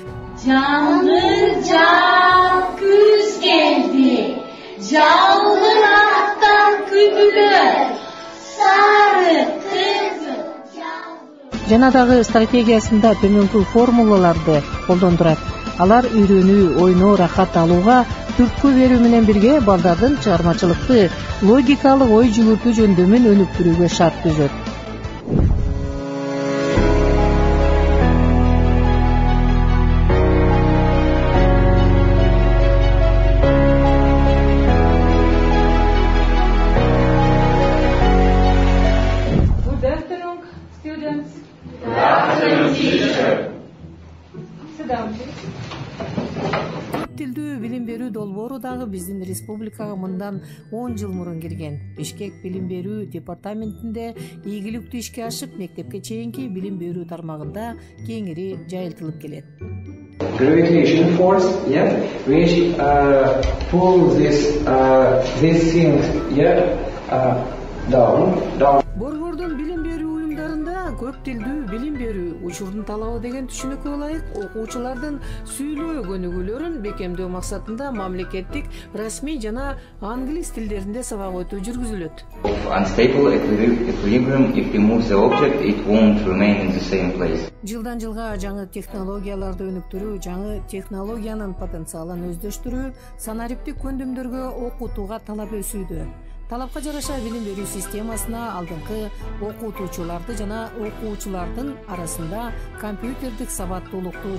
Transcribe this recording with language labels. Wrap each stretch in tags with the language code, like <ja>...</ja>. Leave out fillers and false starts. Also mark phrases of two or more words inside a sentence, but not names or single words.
<ky>Жан күз келди, жалгырактан күбүлөр, сары кызыл. Жана дагы стратегиясында төмөнкү формулаларды колдондурат. Алар үйрөнүү, ойноо, рахат алууга түрткү берүү менен бирге балдардын чыгармачылыкты, логикалык ой жүгүртүү жөндөмүн өнүктүрүүгө шарт түзөт.</ky> <en>Good afternoon, students. Good afternoon, teacher. Sit down, please.</en> <ky>Көп тилдүү билим берүү долбоору дагы биздин республикага мындан 10 жыл мурун кирген. Бишкек билим берүү департаментинде ийгиликтүү ишке ашып, мектепке чейинки билим берүү тармагында кеңири жайылтылып келет.</ky> <en>Gravitation force, which pull this thing, down.</en> <ky>Борбордун билим берүү уюмдарында көп тилдүү билим берүү учурдун талабы деген түшүнүккө ылайык окуучулардын сүйлөө көнүгүүлөрүн бекемдөө максатында мамлекеттик, расмий жана англис тилдеринде сабак өтүү жүргүзүлөт.</ky> <en>Unstable equilibrium, if you move the object, it won't remain in the same place.</en> <ky>Жылдан жылга жаңы технологияларды өнүктүрүү, жаңы технологиянын потенциалын өздөштүрүү, санариптик көндүмдөргө окутууга талап өсүүдө. Талапка жараша билим берүү системасына алдыңкы окутуучуларды жана окуучулардын арасында компьютердик сабаттуулукту</ky>